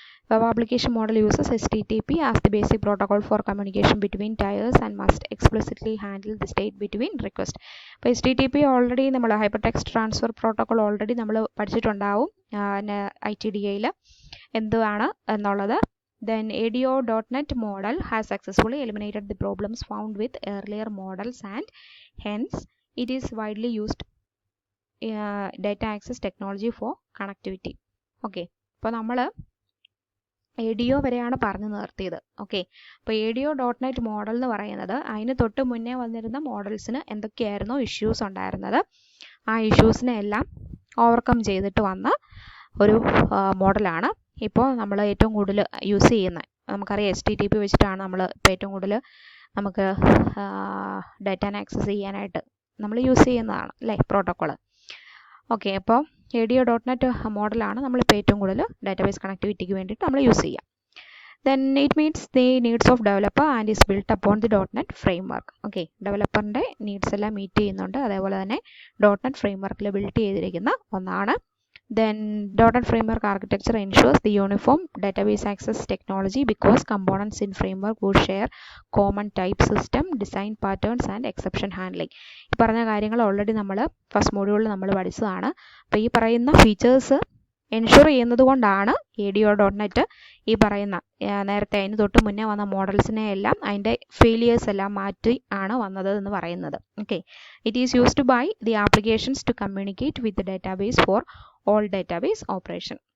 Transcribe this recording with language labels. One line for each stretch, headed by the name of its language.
English: Web application model uses HTTP as the basic protocol for communication between tiers and must explicitly handle the state between request.
Malayalam: അപ്പോൾ HTTP already നമ്മൾ hypertext transfer protocol already നമ്മൾ പഠിച്ചിട്ടുണ്ടാവും ITDAയിൽ എന്താണ് എന്നുള്ളത്.
English: Then ADO.NET model has successfully eliminated the problems found with earlier models and hence it is widely used data access technology for connectivity.
Malayalam: Okay, അപ്പോൾ നമ്മൾ ADO വരെയാണ് പറഞ്ഞു നിർത്തിയത്. Okay, അപ്പോൾ ADO.NET മോഡൽ എന്ന് പറയുന്നത് അതിന് തൊട്ട് മുന്നേ വന്നിരുന്ന മോഡൽസിന് എന്തൊക്കെയായിരുന്നോ ഇഷ്യൂസ് ഉണ്ടായിരുന്നത് ആ ഇഷ്യൂസിനെ എല്ലാം ഓവർകം ചെയ്തിട്ട് വന്ന ഒരു മോഡലാണ് ഇപ്പോൾ നമ്മൾ ഏറ്റവും കൂടുതൽ യൂസ് ചെയ്യുന്നത്. നമുക്കറിയാം HTTP വെച്ചിട്ടാണ് നമ്മൾ ഇപ്പോൾ ഏറ്റവും കൂടുതൽ നമുക്ക് ഡാറ്റാനെ ആക്സസ് ചെയ്യാനായിട്ട് നമ്മൾ യൂസ് ചെയ്യുന്നതാണ് അല്ലേ പ്രോട്ടോക്കോൾ. ഓക്കെ, അപ്പോൾ ADO.NET മോഡലാണ് നമ്മളിപ്പോൾ ഏറ്റവും കൂടുതൽ ഡാറ്റാബേസ് കണക്ടിവിറ്റിക്ക് വേണ്ടിയിട്ട് നമ്മൾ യൂസ് ചെയ്യുക.
English: Then it meets the needs of developer and is built upon the .NET framework.
Malayalam: Okay, ഡെവലപ്പറിൻ്റെ needs എല്ലാം മീറ്റ് ചെയ്യുന്നുണ്ട്, അതേപോലെ തന്നെ .NET ഫ്രെയിംവർക്കിൽ ബിൽഡ് ചെയ്തിരിക്കുന്ന ഒന്നാണ്.
English: Then .NET framework architecture ensures the uniform database access technology because components in framework would share common type system, design patterns and exception handling.
Malayalam: ഈ പറഞ്ഞ കാര്യങ്ങൾ already നമ്മൾ ഫസ്റ്റ് മോഡ്യൂളിൽ നമ്മൾ പഠിച്ചതാണ്. അപ്പോൾ ഈ പറയുന്ന ഫീച്ചേഴ്സ് എൻഷുർ ചെയ്യുന്നത് കൊണ്ടാണ് ADO.NET ഈ പറയുന്ന നേരത്തെ അതിന് തൊട്ട് മുന്നേ വന്ന മോഡൽസിനെ എല്ലാം അതിൻ്റെ ഫെയിലിയേഴ്സ് എല്ലാം മാറ്റി ആണ് വന്നത് എന്ന് പറയുന്നത്.
English: Okay, it is used by the applications to communicate with database for all database operation.